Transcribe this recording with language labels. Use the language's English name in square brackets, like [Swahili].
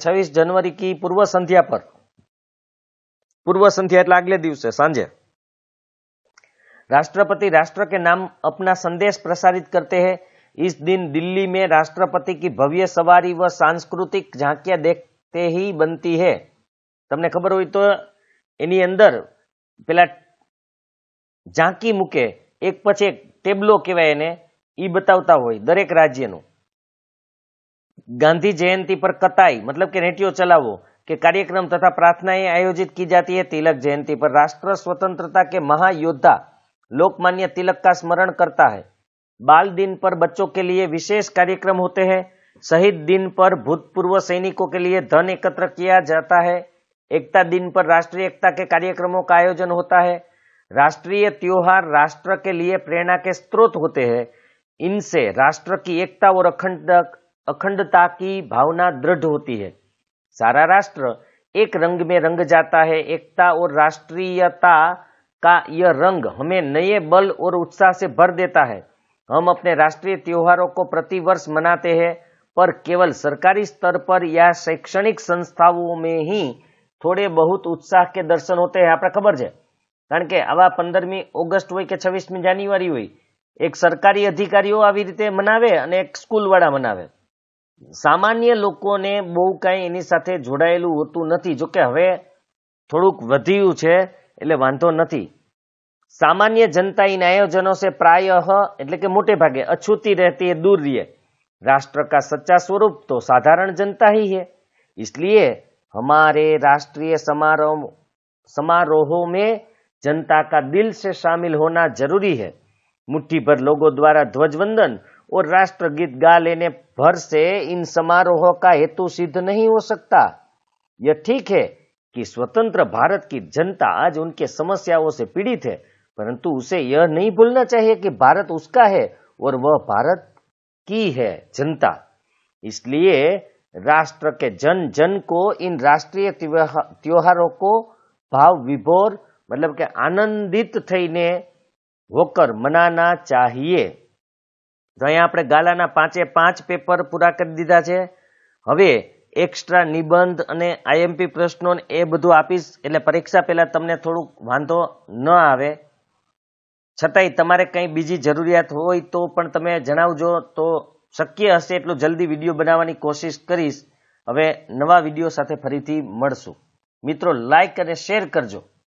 [Hindi] 26 जनवरी की पूर्व संध्या पर, पूर्व संध्या [Gujarati] એટલે આગલે દિવસે સાંજે, [Hindi] राष्ट्रपति राष्ट्र के नाम अपना संदेश प्रसारित करते हैं. इस दिन दिल्ली में राष्ट्रपति की भव्य सवारी व सांस्कृतिक झांकियां देखते ही बनती है. [Gujarati] તમને ખબર હોય તો એની અંદર પેલા ઝાંકી મૂકે, એક પછી એક ટેબલો કહેવાય એને, ઈ બતાવતા હોય દરેક રાજ્યનું. [Hindi] गांधी जयंती पर कताई मतलब कि रेडियो चलावो के कार्यक्रम तथा प्रार्थनाएं आयोजित की जाती है. तिलक जयंती पर राष्ट्र स्वतंत्रता के महायोद्धा लोकमान्य तिलक का स्मरण करता है. बाल दिन पर बच्चों के लिए विशेष कार्यक्रम होते हैं. शहीद दिन पर भूतपूर्व सैनिकों के लिए धन एकत्र किया जाता है. एकता दिन पर राष्ट्रीय एकता के कार्यक्रमों का आयोजन होता है. राष्ट्रीय त्योहार राष्ट्र के लिए प्रेरणा के स्रोत होते हैं. इनसे राष्ट्र की एकता और अखंडता की भावना दृढ़ होती है. सारा राष्ट्र एक रंग में रंग जाता है. एकता और राष्ट्रीयता का यह रंग हमें नए बल और उत्साह से भर देता है. हम अपने राष्ट्रीय त्योहारों को प्रतिवर्ष मनाते हैं, पर केवल सरकारी स्तर पर या शैक्षणिक संस्थाओं में ही थोड़े बहुत उत्साह के दर्शन होते हैं. [Gujarati] આપણે ખબર છે, કારણ કે આવા 15મી ઓગસ્ટ હોય કે 26મી જાન્યુઆરી હોય, એક સરકારી અધિકારીઓ આવી રીતે મનાવે અને એક સ્કૂલ વાળા મનાવે. સામાન્ય લોકોને બહુ કાંઈ એની સાથે જોડાયેલું હોતું નથી. જોકે હવે થોડુંક વધ્યું છે એટલે વાંધો નથી. [Hindi] सामान्य जनता इन आयोजनों से प्रायः [Gujarati] એટલે કે મોટે ભાગે [Hindi] अछूती रहती है, दूर रही है. राष्ट्र का सच्चा स्वरूप तो साधारण जनता ही है. इसलिए हमारे राष्ट्रीय समारोहों में जनता का दिल से शामिल होना जरूरी है. मुट्ठी भर लोगों द्वारा ध्वजवंदन और राष्ट्रगीत गा लेने भर से इन समारोहों का हेतु सिद्ध नहीं हो सकता. यह ठीक है कि स्वतंत्र भारत की जनता आज उनके समस्याओं से पीड़ित है, परंतु उसे यह नहीं भूलना चाहिए कि भारत उसका है और वह भारत की है जनता. इसलिए राष्ट्र के जन जन को इन राष्ट्रीय त्योहारों को भाव विभोर मतलब [Gujarati] કે આનંદિત થઈને [Hindi] હોકર મનાના ચાહીએ. [Gujarati] તો અહીંયા આપણે ગાલાના 5 પેપર પૂરા કરી દીધા છે. હવે એક્સ્ટ્રા નિબંધ અને આઈએમપી પ્રશ્નો એ બધું આપીશ, એટલે પરીક્ષા પહેલા તમને થોડુંક વાંધો ન આવે. છતાંય તમારે કંઈ બીજી જરૂરિયાત હોય તો પણ તમે જણાવજો, તો શક્ય હશે એટલું જલ્દી વિડીયો બનાવવાની કોશિશ કરીશ. હવે નવા વિડીયો સાથે ફરીથી મળશું. મિત્રો, લાઈક અને શેર કરજો.